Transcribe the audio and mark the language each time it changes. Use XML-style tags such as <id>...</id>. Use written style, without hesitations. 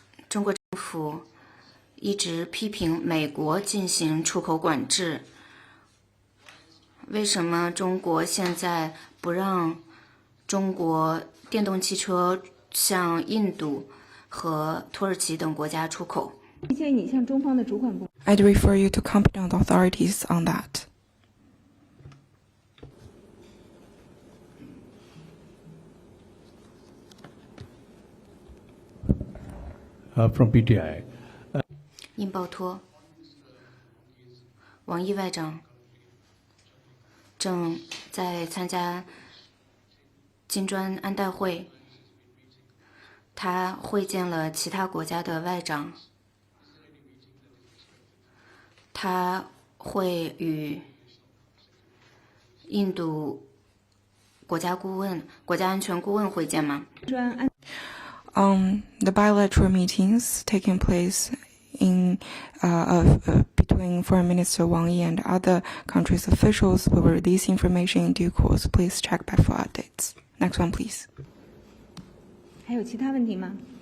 <zh>中国政府一直批评美国进行出口管制。为什么中国现在不让中国电动汽车向印度和土耳其等国家出口？建议你向中方的主管部。</zh> <en>I'd refer you to competent authorities on that. From PTI.</en> <zh>印报托，王毅外长正在参加金砖安代会，他会见了其他国家的外长，他会与印度国家安全顾问会见吗？</zh> <en>The bilateral meetings taking place between Foreign Minister Wang Yi and other countries' officials will release information in due course. Please check back for updates. Next one, please.</en> <zh>还有其他问题吗？</zh>